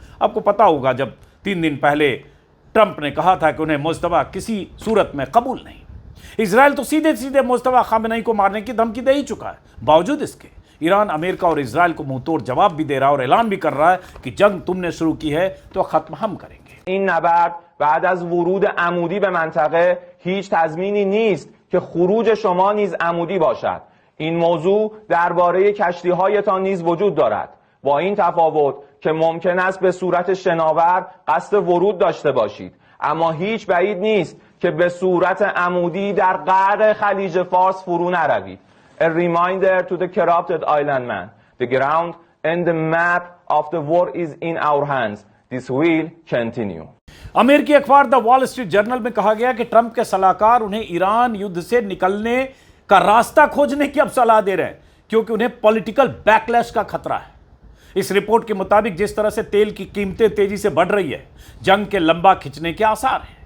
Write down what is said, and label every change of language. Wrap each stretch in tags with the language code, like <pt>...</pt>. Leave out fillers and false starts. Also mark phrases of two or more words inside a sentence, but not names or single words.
<hi>आपको पता होगा जब 3 दिन पहले ट्रंप ने कहा था कि उन्हें मुज्तबा किसी सूरत में कबूल नहीं। इजराइल तो सीधे सीधे मुज्तबा खामेनेई को मारने की धमकी दे ही चुका है। बावजूद इसके ईरान अमेरिका और इजराइल को मुंहतोड़ जवाब भी दे रहा है और ऐलान भी कर रहा है कि जंग तुमने शुरू की है तो खत्म हम करेंगे।</hi> <fa>این نبرد بعد از ورود عمودی به منطقه هیچ تضمینی نیست که خروج شما نیز عمودی باشد. این موضوع درباره کشتی‌هایتان نیز وجود دارد. با این تفاوت که ممکن است به صورت شناور قصد ورود داشته باشید، اما هیچ بعید نیست که به صورت عمودی در غرب خلیج فارس فرو نروید.</fa> <en>A reminder to the corrupted island man. The ground and the map of the war is in our hands. This will continue.</en> <hi>अमेरिकी अखबार द वॉल स्ट्रीट जर्नल में कहा गया कि ट्रंप के सलाहकार उन्हें ईरान युद्ध से निकलने का रास्ता खोजने की अब सलाह दे रहे हैं क्योंकि उन्हें</hi> <en>political backlash</en> <hi>का खतरा है। इस रिपोर्ट के मुताबिक जिस तरह से तेल की कीमतें तेजी से बढ़ रही है, जंग के लंबा खिंचने के आसार हैं।</hi>